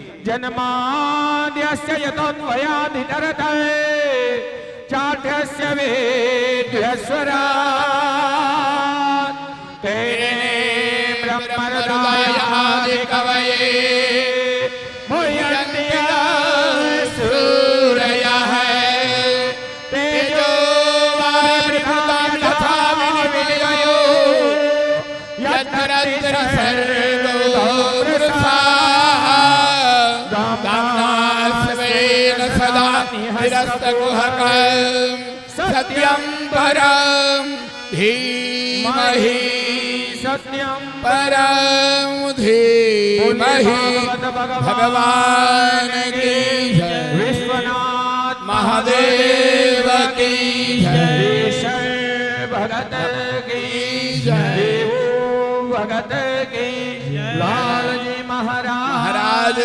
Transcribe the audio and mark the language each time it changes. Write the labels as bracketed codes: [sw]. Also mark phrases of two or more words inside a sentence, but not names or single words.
[sa] જન્માદ્યસ્ય યતોન્વયાધિતરતે ચાઠ્યસ્ય વેદ્યસ્વરાટ તેરે બ્રહ્મહૃદયાદિ કવયે મુહ્યન્તિ સૂરયઃ તેજો વારિવૃતાં તથા વિનિમયો યત્ર સર્ગો सत्यं परं धीमहि, सत्यं परं धीमहि. [hi] भगवान की जय, विश्वनाथ महादेव की जय, भगत की जय, देव भगत की, लाल जी महाराज